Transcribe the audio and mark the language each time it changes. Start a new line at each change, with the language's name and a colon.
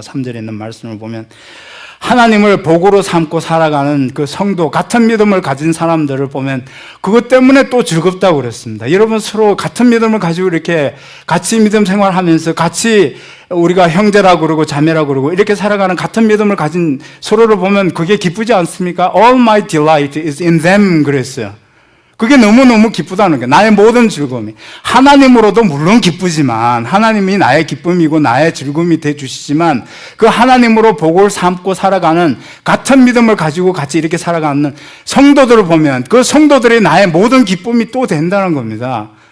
Korean: 3절에 있는 말씀을 보면 하나님을 복으로 삼고 살아가는 그 성도, 같은 믿음을 가진 사람들을 보면 그것 때문에 또 즐겁다고 그랬습니다. 여러분 서로 같은 믿음을 가지고 이렇게 같이 믿음 생활하면서 같이 우리가 형제라고 그러고 자매라고 그러고 이렇게 살아가는 같은 믿음을 가진 서로를 보면 그게 기쁘지 않습니까?
English: All my delight is in them 그랬어요.
Korean: 그게 너무너무 기쁘다는 거예요. 나의 모든 즐거움이. 하나님으로도 물론 기쁘지만 하나님이 나의 기쁨이고 나의 즐거움이 되어주시지만 그 하나님으로 복을 삼고 살아가는 같은 믿음을 가지고 같이 이렇게 살아가는 성도들을 보면 그 성도들이 나의 모든 기쁨이 또 된다는 겁니다.